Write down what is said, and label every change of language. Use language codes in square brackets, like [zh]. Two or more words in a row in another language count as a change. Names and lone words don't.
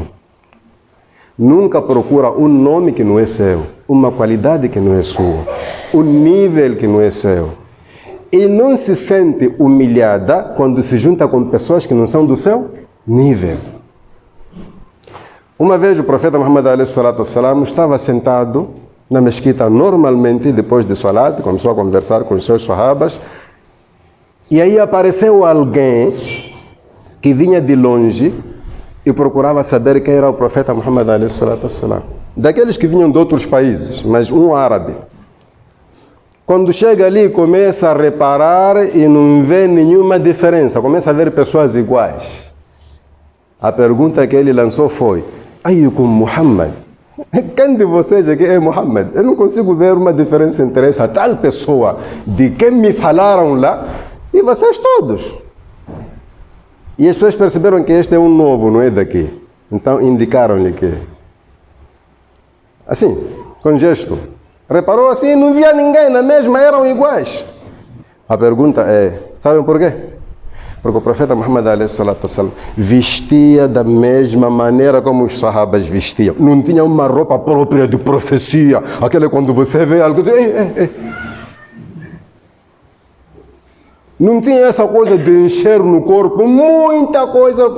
[pt] Nunca procura um nome que não é seu, uma qualidade que não é sua, um nível que não é seu. E não se sente humilhada quando se junta com pessoas que não são do seu nível. Uma vez o profeta Muhammad [ar] عليه الصلاة والسلام [pt] estava sentado na mesquita normalmente, depois de salat, começou a conversar com os seus sahabas, e aí apareceu alguém que vinha de longe e procurava saber quem era o profeta Muhammad [ar] عليه الصلاة والسلام. [pt] Daqueles que vinham de outros países, mas um árabe. Quando chega ali, começa a reparar e não vê nenhuma diferença, começa a ver pessoas iguais. A pergunta que ele lançou foi, [ar] أيكم محمد? [pt] Quem de vocês aqui é Muhammad? Eu não consigo ver uma diferença entre essa tal pessoa de quem me falaram lá e vocês todos. E as pessoas perceberam que este é um novo, não é daqui. Então indicaram-lhe que... Assim, com gesto. Reparou assim, não via ninguém, na mesma eram iguais. A pergunta é, sabem por quê? Porque o profeta Muhammad [ar] عليه الصلاة والسلام [pt] vestia da mesma maneira como os sahabas vestiam. Não tinha uma roupa própria de profecia. Aquela quando você vê algo... Não tinha essa coisa de encher no corpo muita coisa.